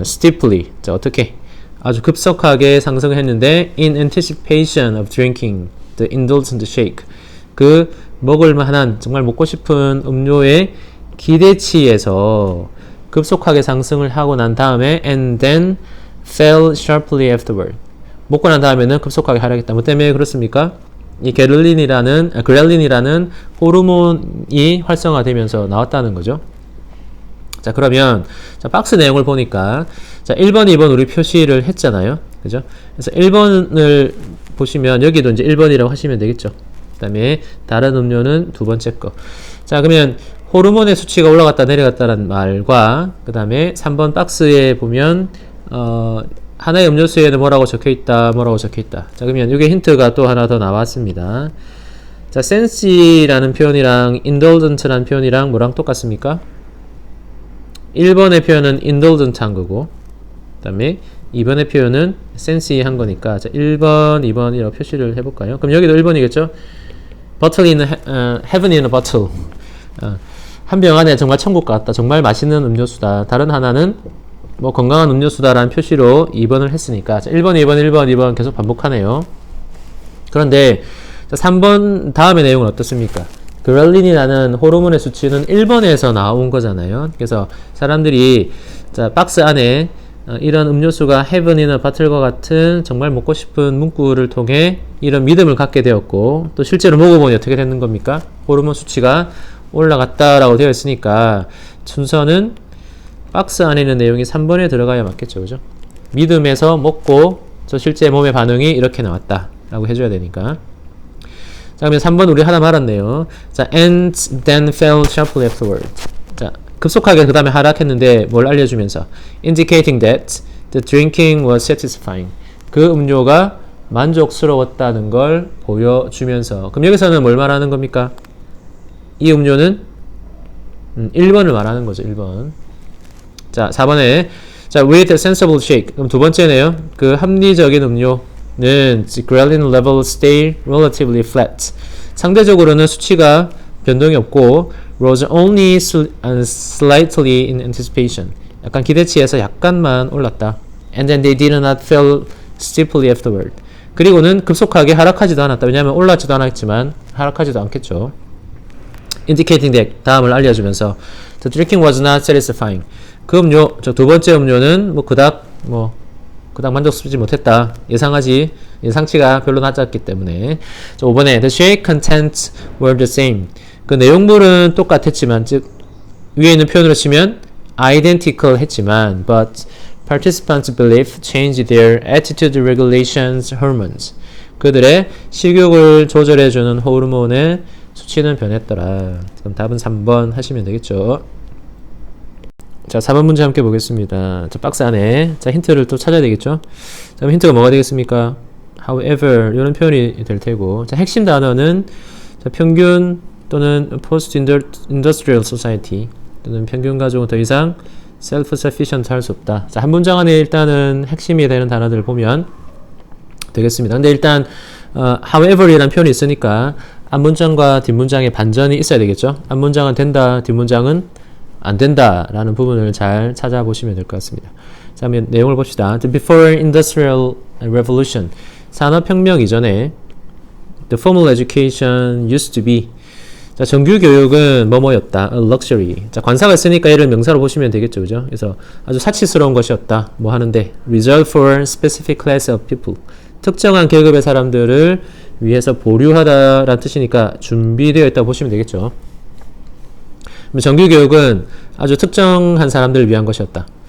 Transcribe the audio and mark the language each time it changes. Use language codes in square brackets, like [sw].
[en] steeply. [ko] 자, 어떻게? 아주 급속하게 상승했는데 [en] in anticipation of drinking the indulgent shake. [ko] 그 먹을 만한 정말 먹고 싶은 음료의 기대치에서 급속하게 상승을 하고 난 다음에 [en] and then fell sharply afterward. [ko] 먹고 난 다음에는 급속하게 하락했다. 뭐 때문에 그렇습니까? 이 그렐린이라는 호르몬이 활성화되면서 나왔다는 거죠. 자, 그러면 자, 박스 내용을 보니까 자, 1번, 2번 우리 표시를 했잖아요. 그죠? 그래서 1번을 보시면 여기도 이제 1번이라고 하시면 되겠죠. 그 다음에 다른 음료는 두 번째 거. 자, 그러면 호르몬의 수치가 올라갔다 내려갔다는 말과 그 다음에 3번 박스에 보면 하나의 음료수에는 뭐라고 적혀있다, 뭐라고 적혀있다. 자, 그러면 이게 힌트가 또 하나 더 나왔습니다. 자, sensi라는 표현이랑 indulgent라는 표현이랑 뭐랑 똑같습니까? 1번의 표현은 indulgent 한 거고, 그 다음에 2번의 표현은 sensi 한 거니까, 자, 1번, 2번이라고 표시를 해볼까요? 그럼 여기도 1번이겠죠? [en] bottle in heaven in a bottle. [ko] 한 병 안에 정말 천국 같다. 정말 맛있는 음료수다. 다른 하나는 뭐 건강한 음료수다라는 표시로 2번을 했으니까 자, 1번, 2번, 1번, 2번 계속 반복하네요. 그런데 자, 3번 다음의 내용은 어떻습니까? 그렐린이라는 호르몬의 수치는 1번에서 나온 거잖아요. 그래서 사람들이 자, 박스 안에 이런 음료수가 [en] heaven in a bottle [ko] 과 같은 정말 먹고 싶은 문구를 통해 이런 믿음을 갖게 되었고 또 실제로 먹어보니 어떻게 되는 겁니까? 호르몬 수치가 올라갔다라고 되어 있으니까 순서는 박스 안에 있는 내용이 3번에 들어가야 맞겠죠. 그죠? 믿음에서 먹고 저 실제 몸의 반응이 이렇게 나왔다 라고 해줘야 되니까. 자, 그러면 3번 우리 하나 말았네요. [en] 자, and then fell sharply afterward. [ko] 자, 급속하게 그 다음에 하락했는데 뭘 알려주면서 [en] indicating that the drinking was satisfying. [ko] 그 음료가 만족스러웠다는 걸 보여주면서. 그럼 여기서는 뭘 말하는 겁니까? 이 음료는 1번을 말하는 거죠. 1번. 자, 4번에 자, [en] with a sensible shake. [ko] 그럼 두 번째네요. 그 합리적인 음료는 [en] ghrelin level stay relatively flat. [ko] 상대적으로는 수치가 변동이 없고 [en] rose only slightly in anticipation. [ko] 약간 기대치에서 약간만 올랐다. [en] And then they did not fall steeply afterward. [ko] 그리고는 급속하게 하락하지도 않았다. 왜냐하면 올랐지도 않았지만 하락하지도 않겠죠. [en] indicating that [ko] 다음을 알려주면서 [en] the drinking was not satisfying. [ko] 그 음료, 저 두 번째 음료는 그닥 만족스럽지 못했다. 예상치가 별로 낮았기 때문에. 자, 5번에 [en] the shake contents were the same. [ko] 그 내용물은 똑같았지만, 즉 위에 있는 표현으로 치면 identical 했지만, [en] but participants' belief changed their attitude regulations hormones. [ko] 그들의 식욕을 조절해주는 호르몬의 수치는 변했더라. 그럼 답은 3번 하시면 되겠죠. 자, 4번 문제 함께 보겠습니다. 자, 박스 안에. 자, 힌트를 또 찾아야 되겠죠? 자, 힌트가 뭐가 되겠습니까? However, 이런 표현이 될 테고. 자, 핵심 단어는 자, 평균 또는 post-industrial society 또는 평균 가족은 더 이상 self-sufficient 할 수 없다. 자, 한 문장 안에 일단은 핵심이 되는 단어들을 보면 되겠습니다. 근데 일단 however 이라는 표현이 있으니까 앞문장과 뒷문장에 반전이 있어야 되겠죠? 앞문장은 된다, 뒷문장은 안 된다 라는 부분을 잘 찾아보시면 될 것 같습니다. 자, 그러면 내용을 봅시다. [en] The before industrial revolution, [ko] 산업혁명 이전에 [en] the formal education used to be, [ko] 자, 정규 교육은 뭐뭐였다, [en] a luxury. [ko] 자, 관사가 있으니까 얘를 명사로 보시면 되겠죠, 그죠? 그래서 아주 사치스러운 것이었다, 뭐 하는데 [en] reserved for specific class of people, [ko] 특정한 계급의 사람들을 위해서 보류하다라는 뜻이니까 준비되어 있다고 보시면 되겠죠. 정규 교육은 아주 특정한 사람들을 위한 것이었다.